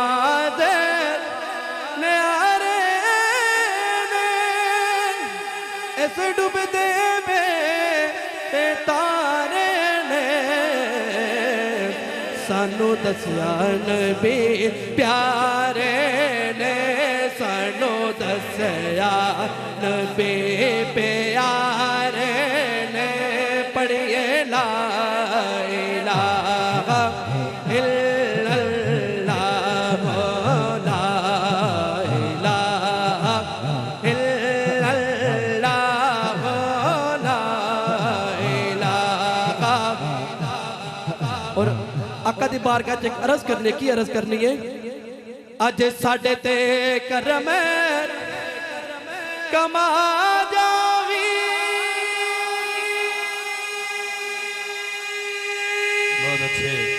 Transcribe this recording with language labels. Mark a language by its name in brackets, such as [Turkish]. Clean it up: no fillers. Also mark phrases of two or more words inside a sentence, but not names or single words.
[Punjabi] اس ڈبدے میرے تارے نے سانوں دسیا نبی پیارے نے سانوں دسیا نبی پیارے نے پڑھیے لا [Arabic] إله إلا الله لا إله إلا الله لا إله. [Punjabi] اور آقا دی بارگاہ چ عرض کرنے کی عرض کرنی ہے اج ساڈے تے کرم کما جاوی [Urdu] بہت اچھے